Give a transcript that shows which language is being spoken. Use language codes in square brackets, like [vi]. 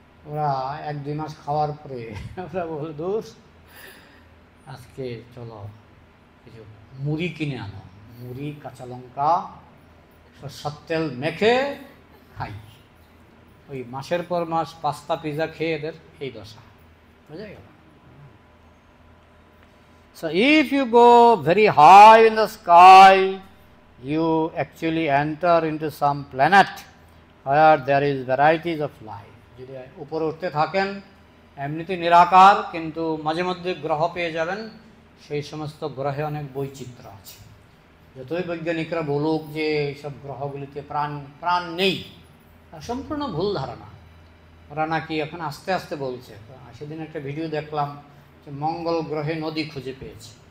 [bn] ওরা 1-2 মাস খাওয়ার পরে ওরা বলে, দোষ আজকে চলো কিছু মুড়ি কিনে আনো, মুড়ি, কাঁচা লঙ্কা, সরষের তেল মেখে খাই। ওই মাসের পর মাস পাস্তা পিৎজা খেয়ে এদের এই দশা। বুঝা গেল? [en] So if you go very high in the sky, you actually enter into some planet where there is varieties of life. [bn] যদি উপরে উঠতে থাকেন এমনিতে নিরাকার, কিন্তু মাঝে মধ্যে গ্রহ পেয়ে যাবেন, সেই সমস্ত গ্রহে অনেক বৈচিত্র্য আছে। যতই বৈজ্ঞানিকরা বলুক যে এইসব গ্রহগুলিতে প্রাণ নেই, সম্পূর্ণ ভুল ধারণা। ওরা নাকি এখন আস্তে আস্তে বলছে। সেদিন একটা ভিডিও দেখলাম যে মঙ্গল গ্রহে নদী খুঁজে পেয়েছে।